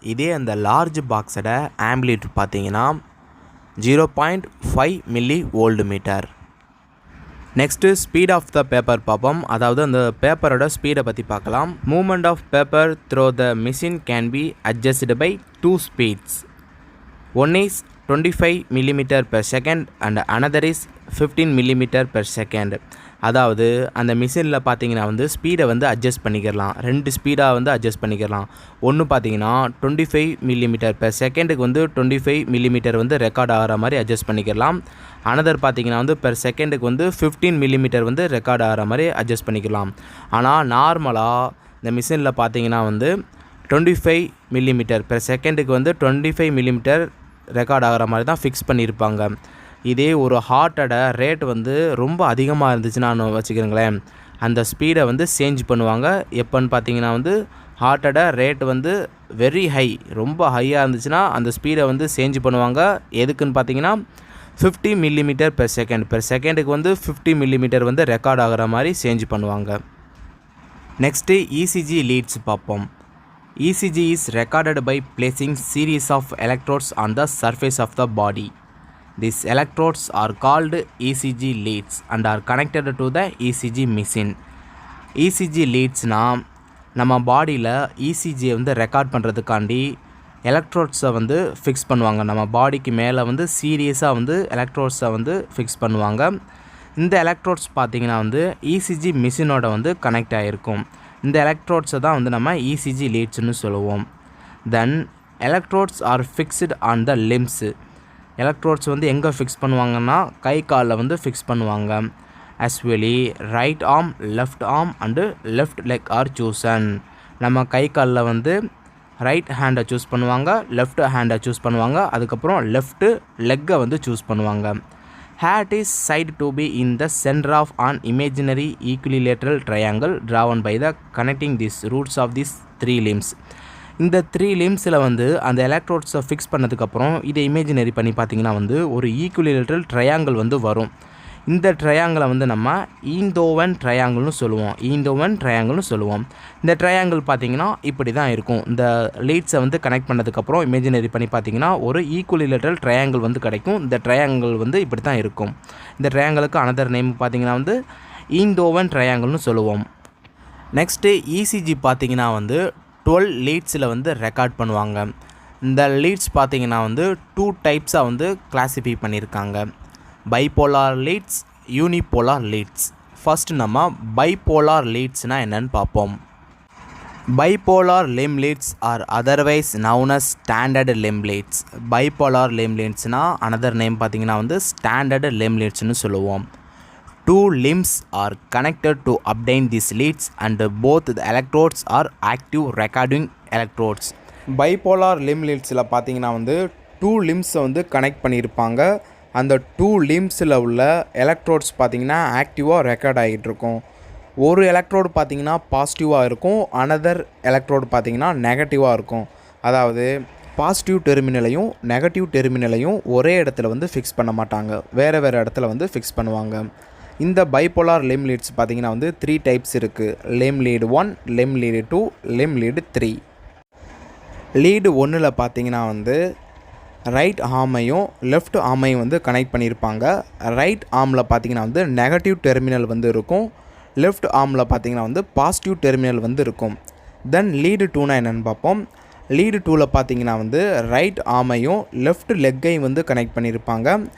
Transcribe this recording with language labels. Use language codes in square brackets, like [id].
[ta] இதே அந்த லார்ஜ் பாக்ஸோட ஆம்ப்ளிடியூட் பார்த்தீங்கன்னா 0.5 milli volt metre. Next speed of the paper பார்ப்போம். அதாவது அந்த பேப்பரோட ஸ்பீடை பற்றி பார்க்கலாம். [en] Movement of paper through the machine can be adjust by 2 speeds. One is 25 millimeter per second and another is 15 millimeter per second. [ta] அதாவது அந்த மிஷினில் பார்த்தீங்கன்னா வந்து ஸ்பீடை வந்து அட்ஜஸ்ட் பண்ணிக்கலாம். 2 ஸ்பீடாக வந்து அட்ஜஸ்ட் பண்ணிக்கலாம். ஒன்று பார்த்தீங்கன்னா 25 மில்லிமீட்டர் பெர் செகண்டுக்கு வந்து 25 மில்லிமீட்டர் வந்து ரெக்கார்ட் ஆகிற மாதிரி அட்ஜஸ்ட் பண்ணிக்கலாம். அனதர் பார்த்தீங்கன்னா வந்து பெர் செகண்டுக்கு வந்து 15 மில்லிமீட்டர் வந்து ரெக்கார்ட் ஆகிற மாதிரி அட்ஜஸ்ட் பண்ணிக்கலாம். ஆனால் நார்மலாக இந்த மிஷினில் பார்த்தீங்கன்னா வந்து 25 மில்லிமீட்டர் பெர் செகண்டுக்கு வந்து 25 மில்லிமீட்டர் ரெக்கார்ட் ஆகிற மாதிரி தான் ஃபிக்ஸ் பண்ணியிருப்பாங்க. இதே ஒரு ஹார்ட்டோட ரேட் வந்து ரொம்ப அதிகமாக இருந்துச்சுன்னா வச்சுக்கிறீங்களேன், அந்த ஸ்பீடை வந்து சேஞ்ச் பண்ணுவாங்க. எப்போன்னு பார்த்தீங்கன்னா வந்து ஹார்ட்டோட ரேட் வந்து வெரி ஹை, ரொம்ப ஹையாக இருந்துச்சுன்னா அந்த ஸ்பீடை வந்து சேஞ்ச் பண்ணுவாங்க. எதுக்குன்னு பார்த்தீங்கன்னா 50 மில்லிமீட்டர் பெர் செகண்டுக்கு வந்து 50 மில்லிமீட்டர் வந்து ரெக்கார்ட் ஆகிற மாதிரி சேஞ்ச் பண்ணுவாங்க. நெக்ஸ்ட்டு இசிஜி லீட்ஸ் பார்ப்போம். [en] ECG is recorded by placing series of electrodes on the surface of the body. These electrodes are called ECG leads and are connected to the ECG machine. [ta] ECG leadsனா நம்ம பாடியில் ECGயை வந்து record பண்ணுறதுக்காண்டி எலக்ட்ரோட்ஸை வந்து fix பண்ணுவாங்க. நம்ம பாடிக்கு மேலே வந்து சீரியஸாக வந்து எலக்ட்ரோட்ஸை வந்து ஃபிக்ஸ் பண்ணுவாங்க. இந்த எலக்ட்ரோட்ஸ் பார்த்திங்கன்னா வந்து ECG மிஷினோட வந்து கனெக்ட் ஆகிருக்கும். இந்த எலக்ட்ரோட்ஸை தான் வந்து நம்ம ECG லீட்ஸ்னு சொல்லுவோம். [en] Then electrodes are fixed on the limbs. [ta] Electrodes வந்து எங்கே ஃபிக்ஸ் பண்ணுவாங்கன்னா கை காலில் வந்து ஃபிக்ஸ் பண்ணுவாங்க. [en] Usually right arm, left arm and left leg are chosen. [ta] நம்ம கை காலில் வந்து ரைட் ஹேண்டை சூஸ் பண்ணுவாங்க, லெஃப்ட் ஹேண்டை சூஸ் பண்ணுவாங்க, அதுக்கப்புறம் லெஃப்ட்டு லெக்கை வந்து சூஸ் பண்ணுவாங்க. [en] Hat is said to be in the center of an imaginary equilateral triangle drawn by the connecting these roots of these 3 limbs. [ta] இந்த 3 லிம்ஸில் வந்து அந்த எலக்ட்ரோட்ஸை ஃபிக்ஸ் பண்ணதுக்கப்புறம் இதை இமேஜினரி பண்ணி பார்த்திங்கன்னா வந்து ஒரு ஈக்குவலேட்ரல் ட்ரையாங்கிள் வந்து வரும். இந்த ட்ரையாங்கிளை வந்து நம்ம ஈந்தோவன் ட்ரையாங்கிள்னு சொல்லுவோம். இந்த ட்ரையாங்கிள் பார்த்திங்கன்னா இப்படி தான் இருக்கும். இந்த லீட்ஸை வந்து கனெக்ட் பண்ணதுக்கப்புறம் இமேஜினரி பண்ணி பார்த்திங்கன்னா ஒரு ஈக்குவலேட்ரல் ட்ரையாங்கிள் வந்து கிடைக்கும். இந்த ட்ரையாங்கிள் வந்து இப்படி தான் இருக்கும். இந்த ட்ரையாங்கிளுக்கு அனதர் நேம் பார்த்திங்கன்னா வந்து ஈந்தோவன் ட்ரையாங்கிள்னு சொல்லுவோம். நெக்ஸ்ட்டு ECG பார்த்திங்கன்னா வந்து 12 லீட்ஸில் வந்து ரெக்கார்ட் பண்ணுவாங்க. இந்த லீட்ஸ் பார்த்திங்கன்னா வந்து 2 டைப்ஸாக வந்து கிளாஸிஃபை பண்ணியிருக்காங்க. Bipolar leads, unipolar leads. First நம்ம பைபோலார் லீட்ஸ்னால் என்னென்னு பார்ப்போம். [en] Bipolar limb leads are otherwise known as standard limb leads. [ta] Bipolar limb leadsனால் [en] another name [ta] பார்த்தீங்கன்னா வந்து standard limb leadsனு சொல்லுவோம். [en] Two limbs are connected to obtain these leads and both the electrodes are active recording electrodes. [ta] Bipolar limb leadsல பார்த்தீங்கன்னா வந்து 2 limbஸை வந்து connect பண்ணியிருப்பாங்க. அந்த 2 limbஸில் உள்ள electrodes பார்த்தீங்கன்னா ஆக்டிவாக ரெக்கார்ட் ஆகிட்டு இருக்கும். ஒரு எலக்ட்ரோடு பார்த்தீங்கன்னா பாசிட்டிவாக இருக்கும், அனதர் எலக்ட்ரோடு பார்த்தீங்கன்னா நெகட்டிவாக இருக்கும். அதாவது பாசிட்டிவ் டெர்மினலையும் நெகட்டிவ் டெர்மினலையும் ஒரே இடத்துல வந்து ஃபிக்ஸ் பண்ண மாட்டாங்க, வேறு வேறு இடத்துல வந்து ஃபிக்ஸ் பண்ணுவாங்க. இந்த பைபோலார் limb leads பார்த்தீங்கன்னா வந்து 3 டைப்ஸ் இருக்குது. [en] limb lead 1, limb lead 2, limb lead 3. [ta] Lead 1ல் பார்த்தீங்கன்னா வந்து ரைட் ஆர்மையும் லெஃப்ட் ஆர்மையும் வந்து கனெக்ட் பண்ணியிருப்பாங்க. ரைட் ஆர்மில் பார்த்தீங்கன்னா வந்து நெகட்டிவ் டெர்மினல் வந்து இருக்கும், லெஃப்ட் ஆர்மில் பார்த்தீங்கன்னா வந்து பாசிட்டிவ் டெர்மினல் வந்து இருக்கும். தென் லீடு 2னா என்னென்னு பார்ப்போம். லீடு 2ல் பார்த்தீங்கன்னா வந்து ரைட் ஆர்மையும் லெஃப்ட் லெக்கையும் வந்து கனெக்ட் பண்ணியிருப்பாங்க.